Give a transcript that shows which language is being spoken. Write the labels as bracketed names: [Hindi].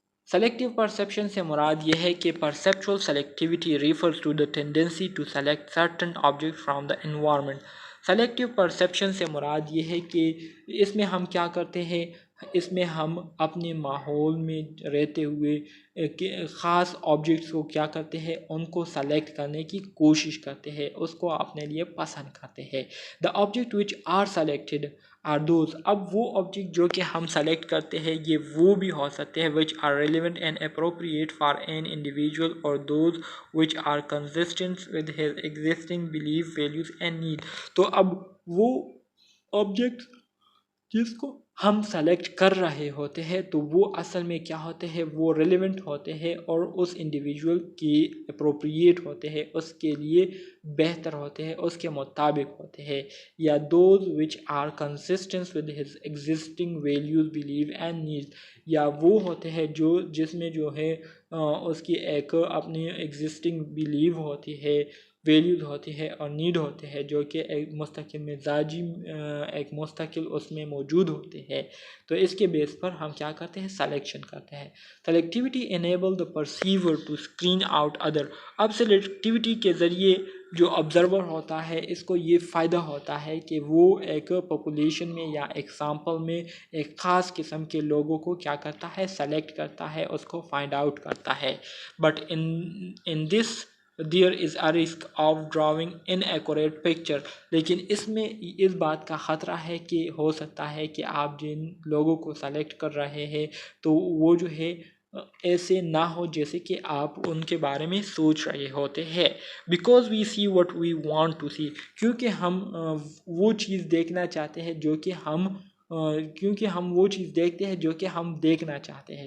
[Urdu] Selective perception سے مراد یہ ہے کہ [English] perceptual selectivity refers to the tendency to select certain objects from the environment. [Urdu] Selective perception سے مراد یہ ہے کہ اس میں ہم کیا کرتے ہیں؟ اس میں ہم اپنے ماحول میں رہتے ہوئے خاص آبجیکٹس کو کیا کرتے ہیں، ان کو سلیکٹ کرنے کی کوشش کرتے ہیں، اس کو اپنے لیے پسند کرتے ہیں. [English] The object which are selected are those. [Urdu] اب وہ آبجیکٹ جو کہ ہم سلیکٹ کرتے ہیں یہ وہ بھی ہو سکتے ہیں [English] which are relevant and appropriate for an individual or those which are consistent with his existing belief, values and need. [Urdu] تو اب وہ آبجیکٹ جس کو ہم سلیکٹ کر رہے ہوتے ہیں تو وہ اصل میں کیا ہوتے ہیں، وہ ریلیونٹ ہوتے ہیں اور اس انڈیویجول کی اپروپریٹ ہوتے ہیں، اس کے لیے بہتر ہوتے ہیں، اس کے مطابق ہوتے ہیں. [English] یا those which are consistent with his existing values, belief and need. [Urdu] یا وہ ہوتے ہیں جس میں جو ہے اس کی ایک اپنی ایگزسٹنگ بلیو ہوتی ہے، ویلیوز ہوتی ہے اور نیڈ ہوتے ہیں جو کہ ایک مستقل مزاجی ایک مستقل اس میں موجود ہوتے ہیں. تو اس کے بیس پر ہم کیا کرتے ہیں، سلیکشن کرتے ہیں. [English] Selectivity enable the perceiver to screen out other. [Urdu] اب سلیکٹیوٹی کے ذریعے جو آبزرور ہوتا ہے اس کو یہ فائدہ ہوتا ہے کہ وہ ایک پاپولیشن میں یا ایک سیمپل میں ایک خاص قسم کے لوگوں کو کیا کرتا ہے، سلیکٹ کرتا ہے، اس کو فائنڈ آؤٹ کرتا ہے. [English] But in this there is a risk of drawing inaccurate picture. [Urdu] لیکن اس میں اس بات کا خطرہ ہے کہ ہو سکتا ہے کہ آپ جن لوگوں کو سلیکٹ کر رہے ہیں تو وہ جو ہے ایسے نہ ہو جیسے کہ آپ ان کے بارے میں سوچ رہے ہوتے ہیں. [English] because we see what we want to see. [Urdu] کیونکہ ہم وہ چیز دیکھنا چاہتے ہیں جو کہ کیونکہ ہم وہ چیز دیکھتے ہیں جو کہ ہم دیکھنا چاہتے ہیں.